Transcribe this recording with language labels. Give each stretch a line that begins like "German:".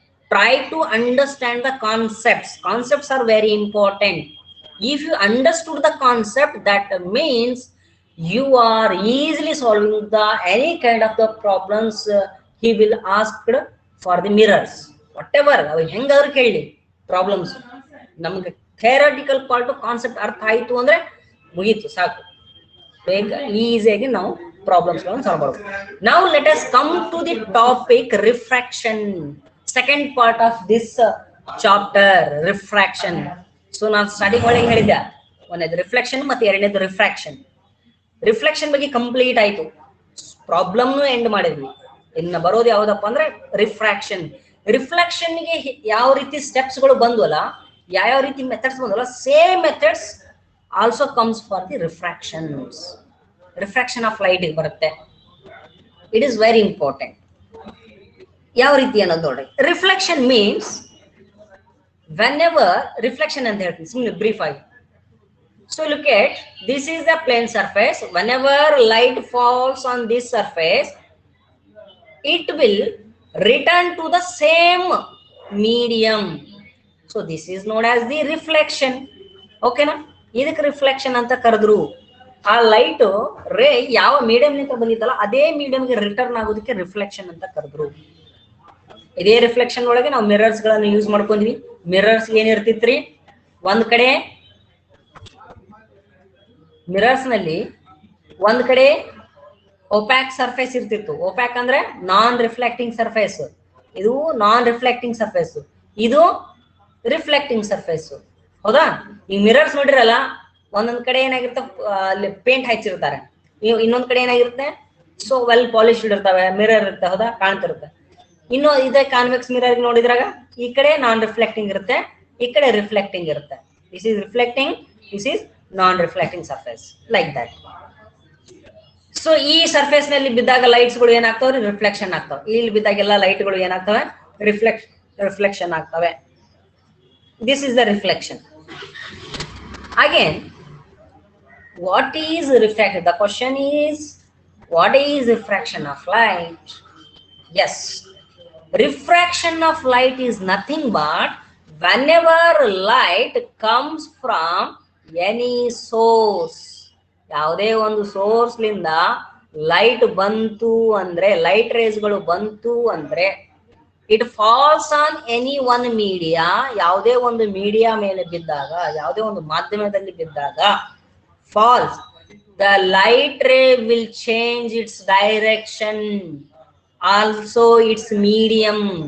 English: Try to understand the concepts. Concepts are very important. If you understood the concept, that means you are easily solving the any kind of the problems he will ask for the mirrors.
Kannada: Whatever ಹೆಂಗಾದ್ರೂ ಕೇಳಿ problems, ನಮ್ಗೆ theoretical part concept ಅರ್ಥ ಆಯ್ತು ಅಂದ್ರೆ ಮುಗೀತು, ಸಾಕು. ಬೇಗ ಈಸಿಯಾಗಿ ನಾವು ಪ್ರಾಬ್ಲಮ್ಸ್ ಸಾಲ್ವ್ ಮಾಡಬಹುದು. ನಾವು
English: Let us come to the topic refraction, second part of this chapter refraction.
Kannada: So ನಾನು ಸ್ಟಾರ್ಟಿಂಗ್ ಒಳಗೆ ಹೇಳಿದ್ದೆ, ಒಂದನೇದು ರಿಫ್ಲೆಕ್ಷನ್ ಮತ್ತೆ ಎರಡನೇದು ರಿಫ್ರಾಕ್ಷನ್. ರಿಫ್ಲೆಕ್ಷನ್ ಬಗ್ಗೆ ಕಂಪ್ಲೀಟ್ ಆಯ್ತು, ಪ್ರಾಬ್ಲಮ್ನು ಎಂಡ್ ಮಾಡಿದ್ವಿ. ಇನ್ನು ಬರೋದು ಯಾವ್ದಪ್ಪ ಅಂದ್ರೆ ರಿಫ್ರಾಕ್ಷನ್. ರಿಫ್ಲೆಕ್ಷನ್ಗೆ ಯಾವ ರೀತಿ ಸ್ಟೆಪ್ಸ್ ಗಳು ಬಂದ್ವಲ್ಲ, ಯಾವ ರೀತಿ methods ಬಂದ್ವಲ್ಲ,
English: Same methods also comes for the refractions.
Kannada: Refraction of light ಬರುತ್ತೆ.
English: It is very important.
Kannada: ಯಾವ ರೀತಿ ಅನ್ನೋದು ನೋಡ್ರಿ.
English: reflection means whenever
Kannada: reflection ಅಂತ ಹೇಳ್ತೀನಿ ಸುಮ್ಮನೆ ಬ್ರೀಫ್ ಆಗಿ.
English: So look at, this is the plane surface. Whenever light falls on this surface, it will return to the same medium. So this is known as the reflection.
Kannada: Okay na? ಇದಕ್ಕೆ reflection ಅಂತ ಕರೆದ್ರು. ಆ light ray ಯಾವ medium ನಿಂದ ಬಂದಿದ್ದಲ್ಲ ಅದೇ ಮೀಡಿಯಂಗೆ return ಆಗೋದಕ್ಕೆ reflection ಅಂತ ಕರೆದ್ರು. ಇದೇ ರಿಫ್ಲೆಕ್ಷನ್ ಒಳಗೆ ನಾವು ಮಿರರ್ಸ್ ಗಳನ್ನು ಯೂಸ್ ಮಾಡ್ಕೊಂಡ್ವಿ. ಮಿರರ್ಸ್ ಏನಿರ್ತಿತ್ರಿ, ಒಂದ್ ಕಡೆ ಮಿರರ್ಸ್ ನಲ್ಲಿ ಒಂದ್ ಕಡೆ ಒಪ್ಯಾಕ್ ಸರ್ಫೇಸ್ ಇರ್ತಿತ್ತು. ಒಪ್ಯಾಕ್ ಅಂದ್ರೆ ನಾನ್ ರಿಫ್ಲೆಕ್ಟಿಂಗ್ ಸರ್ಫೇಸ್. ಇದು ನಾನ್ ರಿಫ್ಲೆಕ್ಟಿಂಗ್ ಸರ್ಫೇಸ್, ಇದು ರಿಫ್ಲೆಕ್ಟಿಂಗ್ ಸರ್ಫೇಸ್. ಹೌದಾ? ಈ ಮಿರರ್ಸ್ ನೋಡಿರಲ್ಲ, ಒಂದೊಂದ್ ಕಡೆ ಏನಾಗಿರುತ್ತೆ, ಅಲ್ಲಿ ಪೇಂಟ್ ಹಚ್ಚಿರ್ತಾರೆ. ಇನ್ನೊಂದ್ ಕಡೆ ಏನಾಗಿರುತ್ತೆ,
English: so well polished
Kannada: ಇರ್ತವೆ, ಮಿರರ್ ಇರುತ್ತೆ. ಹೌದಾ? ಕಾಣ್ತಿರುತ್ತೆ. ಇನ್ನು ಇದೇ ಕಾನ್ವೆಕ್ಸ್ ಮಿರರ್ ನೋಡಿದ್ರಾಗ ಈ ಕಡೆ ನಾನ್ ರಿಫ್ಲೆಕ್ಟಿಂಗ್ ಇರುತ್ತೆ, ಈ ಕಡೆ ರಿಫ್ಲೆಕ್ಟಿಂಗ್ ಇರುತ್ತೆ.
English: This is reflecting, this is non-reflecting surface, like that.
Kannada: So ಈ ಸರ್ಫೇಸ್ ನಲ್ಲಿ ಬಿದ್ದಾಗ ಲೈಟ್ಸ್ ಗಳು ಏನಾಗ್ತವೆ, ರಿಫ್ಲೆಕ್ಷನ್ ಆಗ್ತವೆ. ಇಲ್ಲಿ ಬಿದ್ದಾಗೆಲ್ಲ ಲೈಟ್ ಗಳು ಏನಾಗ್ತವೆ, ರಿಫ್ಲೆಕ್ಷನ್ ಆಗ್ತವೆ.
English: This is the reflection. Again, what is refraction? The question is, what is refraction of light? Yes, refraction of light is nothing but whenever light comes from any source,
Kannada: ಯಾವುದೇ ಒಂದು ಸೋರ್ಸ್ಲಿಂದ light ಬಂತು ಅಂದ್ರೆ, light ರೇಸ್ಗಳು ಬಂತು ಅಂದ್ರೆ,
English: it falls on any one media,
Kannada: ಯಾವುದೇ ಒಂದು media ಮೇಲೆ ಬಿದ್ದಾಗ, ಯಾವುದೇ ಒಂದು ಮಾಧ್ಯಮದಲ್ಲಿ ಬಿದ್ದಾಗ,
English: Falls the light ray will change its direction, also its medium.